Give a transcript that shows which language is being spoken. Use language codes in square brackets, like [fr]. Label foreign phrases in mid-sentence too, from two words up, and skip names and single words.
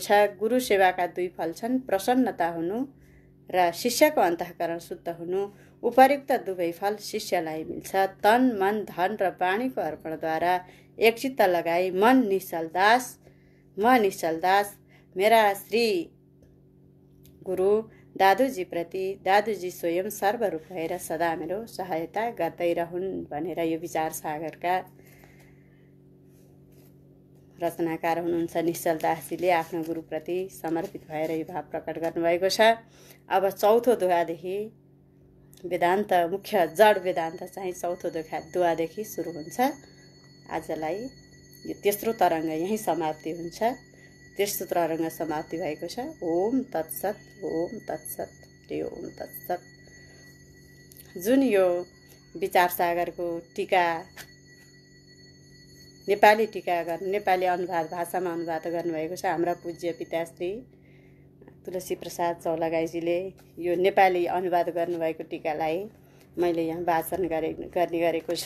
[ne] गुरु सेवाका दुई फल छन्, प्रसन्नता हुनु र शिष्यको अन्तःकरण शुद्ध हुनु। उपयुक्त दुवै फल शिष्यलाई मिल्छ। तन मन धन र वाणीको अर्पणद्वारा एकचित्त लगाई म निश्चल दास मेरा श्री गुरु दादुजी प्रति दादुजी स्वयं सर्वरूप भएर सदा मेरो सहायता गर्दै रहन् भनेर यो विचार सागरका रचनाकार हुनुहुन्छ निश्चल दासजीले आफ्नो गुरुप्रति समर्पित भएर यो भाव प्रकट गर्नुभएको छ। अब चौथो दोहादेखि वेदान्त मुख्य जड वेदान्त चाहिँ चौथो दोहादेखि सुरु हुन्छ। आजलाई यो तेस्रो तरङ्ग यहीँ समाप्ति हुन्छ। तेस्रो तरङ्ग समाप्ति भएको छ। [sa] ओम तत्सत, ओम तत्सत, हरि ओम तत्सत। [ne] जुन यो विचार सागरको टीका नेपाली नेपाली अनुवाद भाषामा अनुवाद गर्नुभएको छ हाम्रा पूज्य पिताश्री तुलसी प्रसाद चौलागाईजीले यो नेपाली अनुवाद गर्नुभएको टीकालाई मैले यहाँ वाचन गर्ने गरेको छु।